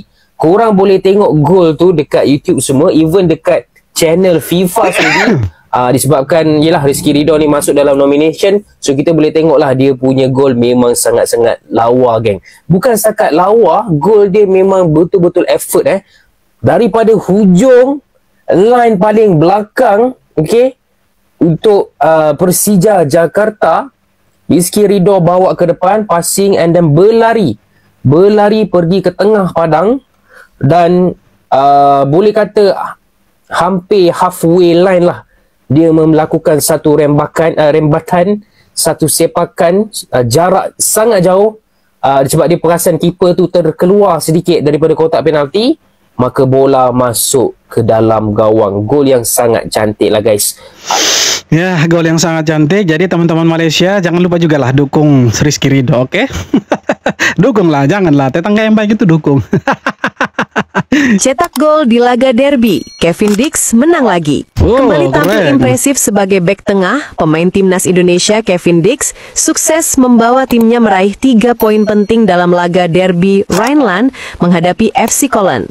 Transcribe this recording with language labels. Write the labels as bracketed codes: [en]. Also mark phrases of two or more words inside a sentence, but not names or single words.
[ms] Korang boleh tengok gol tu dekat YouTube semua, even dekat channel FIFA sendiri. Disebabkan yelah Rizky Ridho ni masuk dalam nomination, so kita boleh tengoklah dia punya gol memang sangat-sangat lawa, geng. Bukan setakat lawa, gol dia memang betul-betul effort daripada hujung line paling belakang, okey, untuk Persija Jakarta. Rizky Ridho bawa ke depan, [en] passing and then [ms] berlari pergi ke tengah padang, dan boleh kata hampir [en] halfway line [ms] lah dia melakukan satu rembatan, satu sepakan jarak sangat jauh. Sebab dia perasan keeper tu terkeluar sedikit daripada kotak penalti, maka bola masuk ke dalam gawang. Gol yang sangat cantik lah, guys. Ya, gol yang sangat cantik. Jadi teman-teman Malaysia, jangan lupa juga lah dukung Rizky Ridho, oke? Dukunglah, janganlah tetangga yang baik itu dukung. [id] Cetak gol di laga derby, Kevin Dix menang lagi. Kembali tampil impresif sebagai bek tengah, pemain timnas Indonesia Kevin Dix sukses membawa timnya meraih 3 poin penting dalam laga derby Rhineland menghadapi FC Cologne.